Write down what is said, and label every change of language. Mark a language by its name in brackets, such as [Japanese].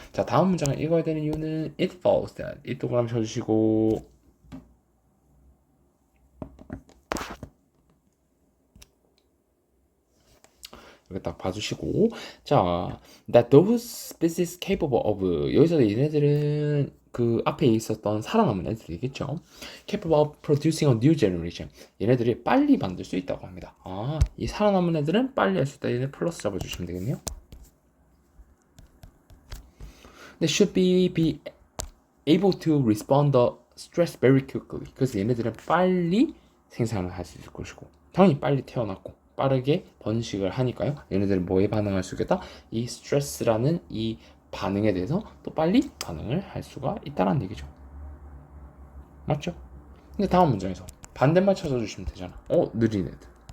[Korean] 자, 다음 문장을 읽어야 되는 이유는 [English] it follows that. [Korean] 이 동그라미 쳐주시고 이렇게 딱 봐주시고 자, [English] that those species capable of [Korean] 여기서 얘네들은 그 앞에 있었던 살아남은 애들이겠죠. [English] capable of producing a new generation. [Korean] 얘네들이 빨리 만들 수 있다고 합니다. 아, 이 살아남은 애들은 빨리 할 수 있다. 얘네 플러스 잡아주시면 되겠네요. [English] They should be able to respond the stress very quickly. [Korean] 그래서 얘네들은 빨리 생산을 할 수 있을 것이고 당연히 빨리 태어났고 빠르게 번식을 하니까요. 얘네들은 뭐에 반응할 수 있겠다? 이 스트레스라는 이 반응에 대해서 또 빨리 반응을 할 수가 있다는 얘기죠. 맞죠? 근데 다음 문장에서 반대말 찾아주시면 되잖아. 느린 애들.